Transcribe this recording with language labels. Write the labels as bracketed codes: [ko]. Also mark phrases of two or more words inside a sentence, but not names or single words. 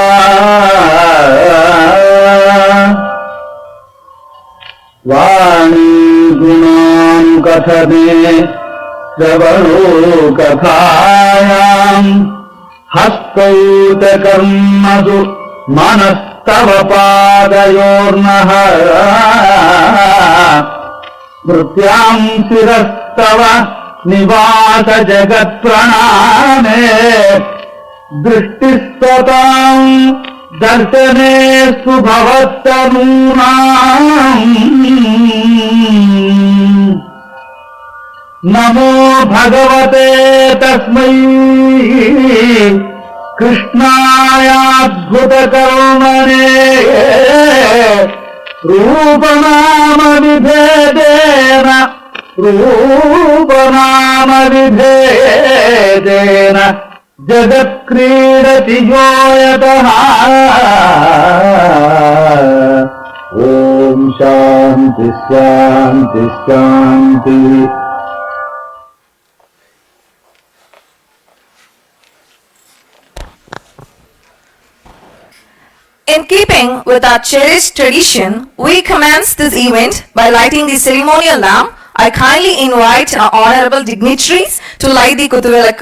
[sa] वाणी गुणां कथने श्रवणौ कथायां हस्तौ च कर्मसु मनस्तव पादयोर्नः स्मृत्यां शिरस्तव निवास जगत् प्रणामे दृष्टिस्सतां दर्शने सुभवत्तनूनाम् नमो भगवते तस्मै कृष्णायाद्भुतकर्मणे रूपनामविभेदेन जगत्क्रीडति यो यतः. ॐ शान्ति शान्ति शान्ति. [en] In keeping with our cherished tradition, we commence this event by lighting the ceremonial lamp I kindly invite our honorable dignitaries to light the Kutuvilakku.